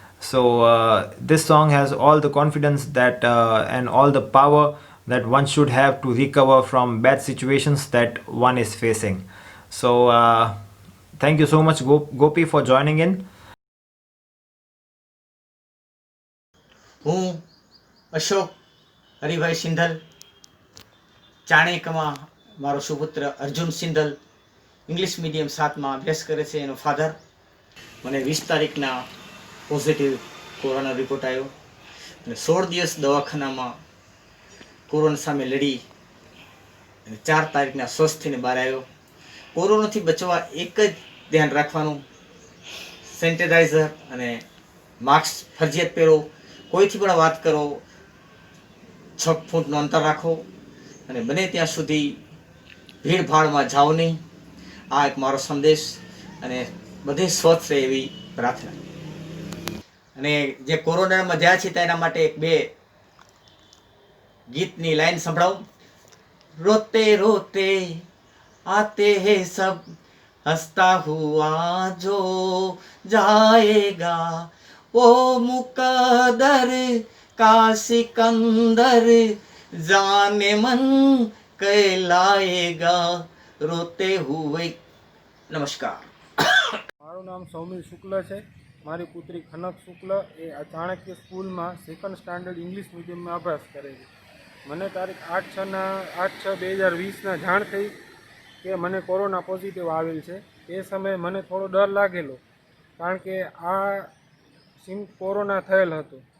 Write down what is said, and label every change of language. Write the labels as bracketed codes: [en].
[en] So this song has all the confidence that and all the power that one should have to recover from bad situations that one is facing. So thank you so much, Gopi, for joining in. [gu] હું અશોક હરિભાઈ સિંધલ ચાણેકમાં મારો સુપુત્ર Arjun Sindhal English medium 7માં અભ્યાસ કરે છે. એનો father. મને 20 તારીખના positive corona report આવ્યો અને 16 દિવસ દવાખાનામાં કોરોના સામે લડી અને 4 તારીખના સ્વસ્થ થઈને બહાર આવ્યો. કોરોનાથી બચવા એક જ ધ્યાન રાખવાનું, સેનિટાઈઝર અને માસ્ક ફરજિયાત પહેરો. કોઈથી પણ વાત કરો 6 ફૂટનું અંતર રાખો અને બને ત્યાં સુધી ભીડભાડમાં જાઓ નહીં. આ એક મારો સંદેશ અને બધે સ્વચ્છ રહે એવી પ્રાર્થના. અને જે કોરોનામાં જ્યાં છે તેના માટે એક બે ગીતની લાઈન સંભળાવું. રોતે રોતે આતે હે સબ હસતા હુઆ જો જાએગા [hi] वो मुकदर का सिकंदर जाने मन कहलाएगा रोते हुए. [gu] નમસ્કાર. મારું નામ સૌમિલ શુક્લ છે. મારી પુત્રી ખનક શુક્લ એ આ ચાણક્ય સ્કૂલમાં 2nd સ્ટાન્ડર્ડ ઇંગ્લિશ મીડિયમમાં અભ્યાસ કરે છે. મને તારીખ 8/6/2020ના જાણ થઈ કે મને કોરોના પોઝિટિવ આવેલ છે. એ સમયે મને થોડો ડર લાગેલો, કારણ કે આ કોરોના થયેલ હતો.